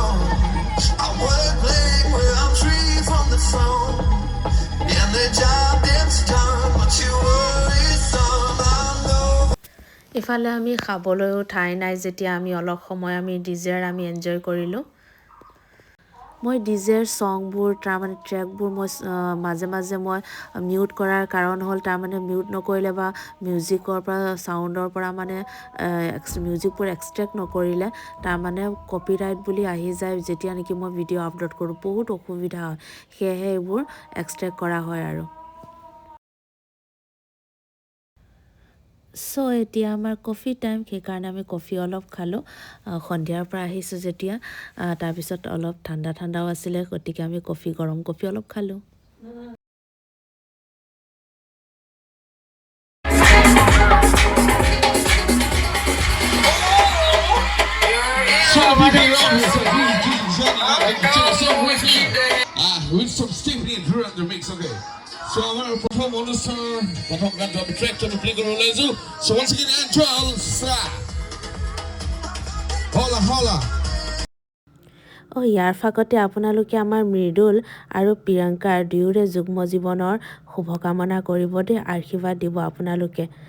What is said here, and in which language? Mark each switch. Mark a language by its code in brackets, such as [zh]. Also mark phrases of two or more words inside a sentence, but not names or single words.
[en] I wanna play where I'm free from the phone. And the job it's done, but you worry some. I know. [as] ইফালে আমি খাবলৈও ঠাই নাই যেতিয়া আমি অলপ সময় আমি ডিজেৰ আমি এনজয় কৰিলোঁ মই ডিজেৰ ছংবোৰ তাৰমানে ট্ৰেকবোৰ মই মাজে মাজে মই মিউট কৰাৰ কাৰণ হ'ল তাৰমানে মিউট নকৰিলে বা মিউজিকৰ পৰা চাউণ্ডৰ পৰা মানে মিউজিকবোৰ এক্সট্ৰেক্ট নকৰিলে তাৰমানে কপিৰাইট বুলি আহি যায় যেতিয়া নেকি মই ভিডিঅ' আপলোড কৰোঁ বহুত অসুবিধা হয় সেয়েহে এইবোৰ এক্সট্ৰেক্ট কৰা হয় আৰু চ' এতিয়া আমাৰ কফি টাইম সেইকাৰণে আমি কফি অলপ খালোঁ সন্ধিয়াৰ পৰা আহিছোঁ যেতিয়া তাৰপিছত অলপ ঠাণ্ডা ঠাণ্ডাও আছিলে গতিকে আমি গৰম কফি অলপ খালোঁ [en] With some Stephanie and Drew and the mix, okay. So our perform [as] অনুষ্ঠানৰ প্ৰথম গানটো আমি ট্ৰেকটো আমি প্লে কৰিব ওলাইছোঁ [en] so once again [as] Angel [es] hola hola [as] ইয়াৰ ফাকতে আপোনালোকে আমাৰ মৃদুল আৰু প্ৰিয়ংকাৰ দুয়োৰে যুগ্ম জীৱনৰ শুভকামনা কৰিব দেই আশীৰ্বাদ দিব আপোনালোকে